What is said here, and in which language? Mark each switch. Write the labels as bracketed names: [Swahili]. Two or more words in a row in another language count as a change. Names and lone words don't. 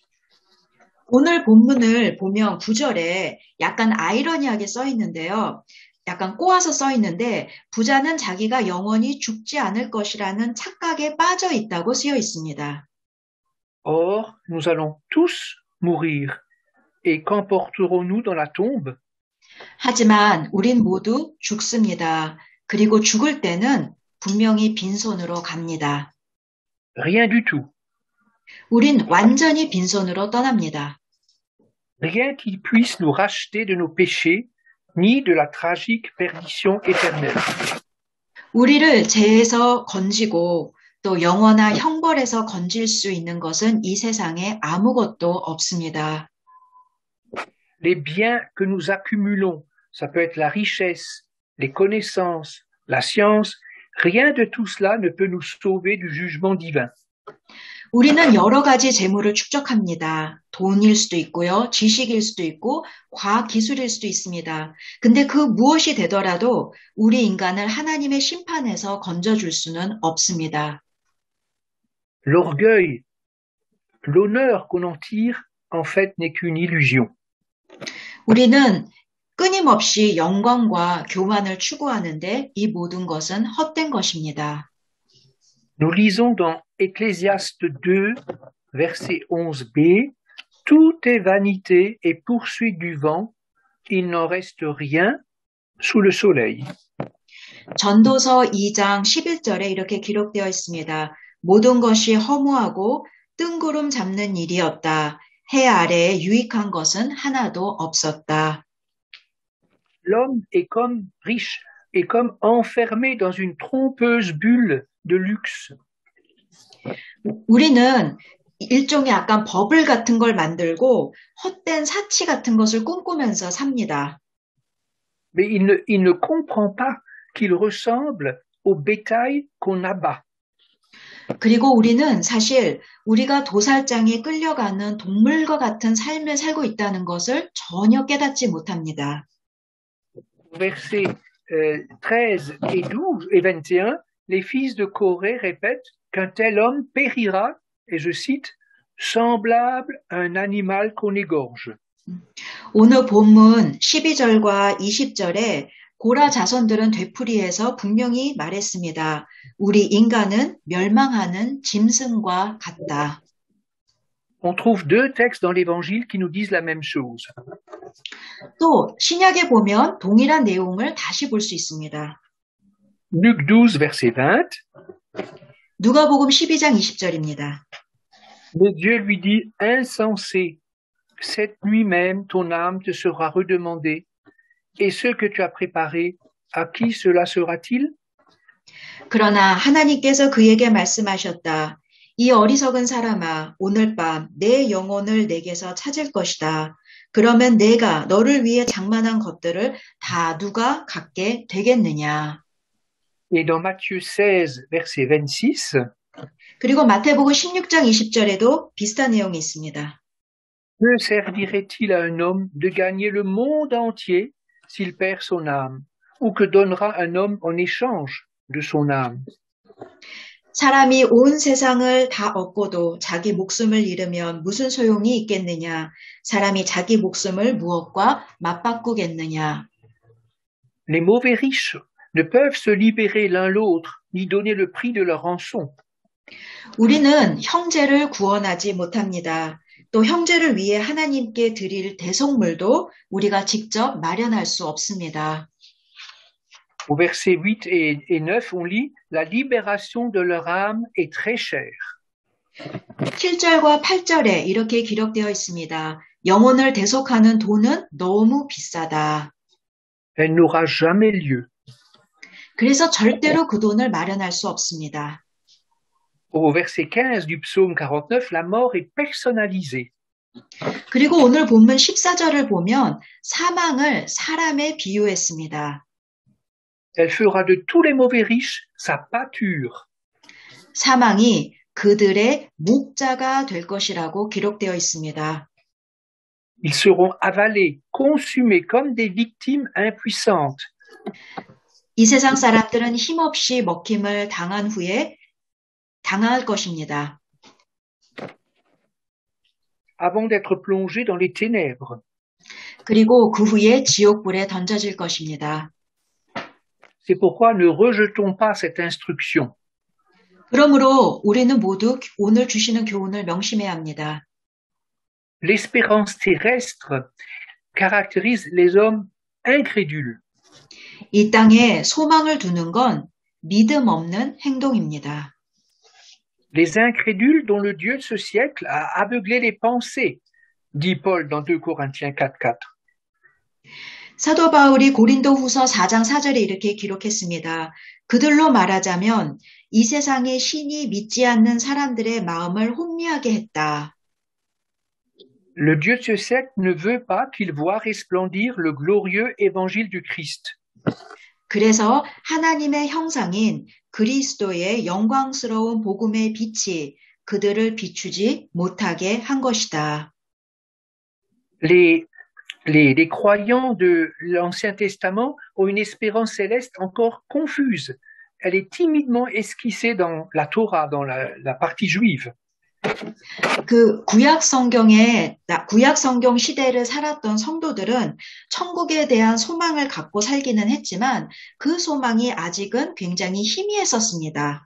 [Korean] 오늘 본문을 보면 9절에 약간 아이러니하게 써 있는데요. 약간 꼬아서 써 있는데 부자는 자기가 영원히 죽지 않을 것이라는 착각에 빠져 있다고 쓰여 있습니다. [French] Or, nous allons tous mourir. Et qu'emporterons-nous dans la tombe? [Korean] 하지만 우린 모두 죽습니다. 그리고 죽을 때는 분명히 빈손으로 갑니다. [French] Rien du tout. [Korean] 우린 완전히 빈손으로 떠납니다. [French] Rien qui puisse nous racheter de nos péchés, ni de la tragique perdition éternelle. [Korean] 우리를 죄에서 건지고 또 영원한 형벌에서 건질 수 있는 것은 이 세상에 아무것도 없습니다. [French] Les biens que nous accumulons, ça peut être la richesse, les connaissances, la science, rien de tout cela ne peut nous sauver du jugement divin. [Korean] 우리는 여러 가지 재물을 축적합니다. 돈일 수도 있고요, 지식일 수도 있고, 과학 기술일 수도 있습니다. 근데 그 무엇이 되더라도 우리 인간을 하나님의 심판에서 건져줄 수는 없습니다. [French] L'orgueil, l'honneur qu'on en tire, en fait, n'est qu'une illusion. [Korean] 우리는 끊임없이 영광과 교만을 추구하는데 이 모든 것은 헛된 것입니다. [French] Nous lisons dans Ecclésiaste 2, verset 11b, « Tout est vanité et poursuite du vent, il n'en reste rien sous le soleil. » [Korean] 전도서 2장 11절에 이렇게 기록되어 있습니다. 모든 것이 허무하고 뜬구름 잡는 일이었다. 해 아래에 유익한 것은 하나도 없었다. [French] L'homme est comme riche, est comme enfermé dans une trompeuse bulle de luxe. [Korean] 우리는 일종의 약간 버블 같은 걸 만들고 헛된 사치 같은 것을 꿈꾸면서 삽니다. [French] Mais il ne comprend pas qu'il ressemble au bétail qu'on abat. [Korean] 그리고 우리는 사실 우리가 도살장에 끌려가는 동물과 같은 삶을 살고 있다는 것을 전혀 깨닫지 못합니다. [French] Versets 13 et 12 et 21, les fils de Corée répètent qu'un tel homme périra, et je cite, semblable à un animal qu'on égorge. [Korean] 오늘 본문 12절과 20절에 고라 자손들은 되풀이해서 분명히 말했습니다. 우리 인간은 멸망하는 짐승과 같다. [French] On trouve deux textes dans l'Évangile qui nous disent la même chose. [Korean] 또 신약에 보면 동일한 내용을 다시 볼 수 있습니다. [French] Luc 12, verset 20. [Korean] 누가복음 12장 20절입니다. [French] Mais Dieu lui dit, insensé, cette nuit même ton âme te sera redemandée, et ce que tu as préparé, à qui cela sera-t-il? [Korean] 그러나 하나님께서 그에게 말씀하셨다. 이 어리석은 사람아, 오늘 밤 내 영혼을 내게서 찾을 것이다. 그러면 내가 너를 위해 장만한 것들을 다 누가 갖게 되겠느냐. [French] Et dans Matthieu 16, verset 26, [Korean] 그리고 마태복음 16장 20절에도 비슷한 내용이 있습니다. [French] que servirait-il à un homme de gagner le monde entier s'il perd son âme? Ou que donnera un homme en échange de son âme? [Korean] 사람이 온 세상을 다 얻고도 자기 목숨을 잃으면 무슨 소용이 있겠느냐? 사람이 자기 목숨을 무엇과 맞바꾸겠느냐? [French] Les mauvais riches ne peuvent se libérer l'un l'autre, ni donner le prix de leur rançon. [Korean] 우리는 형제를 구원하지 못합니다. 또 형제를 위해 하나님께 드릴 대속물도 우리가 직접 마련할 수 없습니다. [French] Au verset 8 et 9, on lit « La libération de leur âme est très chère. » [Korean] 7절과 8절에 이렇게 기록되어 있습니다. 영혼을 대속하는 돈은 너무 비싸다. [French] Elle n'aura jamais lieu. [Korean] 그래서 절대로 그 돈을 마련할 수 없습니다. [French] Au verset 15 du psaume 49, la mort est personnalisée. [Korean] 그리고 오늘 본문 14절을 보면 사망을 사람에 비유했습니다. [French] Elle fera de tous les mauvais riches sa pâture. [Korean] 사망이 그들의 목자가 될 것이라고 기록되어 있습니다. [French] Ils seront avalés, consumés comme des victimes impuissantes. [Korean] 이 세상 사람들은 힘없이 먹힘을 당한 후에 당할 것입니다. [French] Avant d'être plongés dans les ténèbres. [Korean] 그리고 그 후에 지옥불에 던져질 것입니다. [French] C'est pourquoi ne rejetons pas cette instruction. [Korean] 그러므로 우리는 모두 오늘 주시는 교훈을 명심해야 합니다. [French] L'espérance terrestre caractérise les hommes incrédules. [Korean] 이 땅에 소망을 두는 건 믿음 없는 행동입니다. [French] Les incrédules dont le Dieu de ce siècle a aveuglé les pensées, dit Paul dans 2 Corinthiens 4:4. [Korean] 사도 바울이 고린도후서 4장 4절에 이렇게 기록했습니다. 그들로 말하자면 이 세상의 신이 믿지 않는 사람들의 마음을 혼미하게 했다. [French] Le Dieu de ce siècle ne veut pas qu'ils voient resplendir le glorieux évangile du Christ. [Korean] 그래서 하나님의 형상인 그리스도의 영광스러운 복음의 빛이 그들을 비추지 못하게 한 것이다. [French] Les croyants de l'Ancien Testament ont une espérance céleste encore confuse. Elle est timidement esquissée dans la Torah, dans la partie juive. [Korean] 그 구약 성경 시대를 살았던 성도들은 천국에 대한 소망을 갖고 살기는 했지만 그 소망이 아직은 굉장히 희미했었습니다.